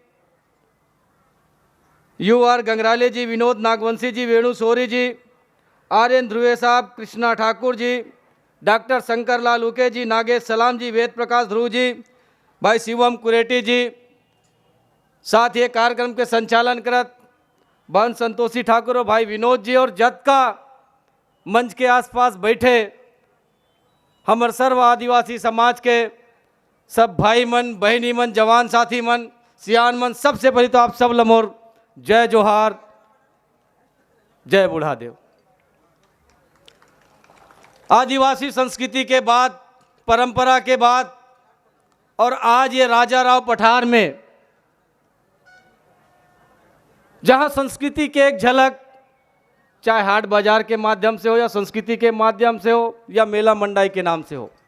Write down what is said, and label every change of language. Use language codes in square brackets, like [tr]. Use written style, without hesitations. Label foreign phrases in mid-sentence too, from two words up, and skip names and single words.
[hne] UR गंगराले जी, विनोद नागवंशी जी, वेणु सोरी जी, RN ध्रुवे साहब, कृष्णा ठाकुर जी, डॉक्टर शंकर लाल उके जी, नागेश सलाम जी, वेद प्रकाश ध्रुव जी, भाई शिवम कुरेटी जी, साथ ही कार्यक्रम के संचालन करत बहन संतोषी ठाकुर और भाई विनोद जी, और जत का मंच के आसपास बैठे हमारे सर्व आदिवासी समाज के सब भाई मन, बहनी मन, जवान साथी मन, सियान मन, सबसे पहले तो आप सब लमोर जय जोहार, जय बूढ़ादेव। आदिवासी संस्कृति के बाद, परंपरा के बाद, और आज ये राजा राव पठार में जहां संस्कृति के एक झलक, चाहे हाट बाजार के माध्यम से हो या संस्कृति के माध्यम से हो या मेला मंडाई के नाम से हो,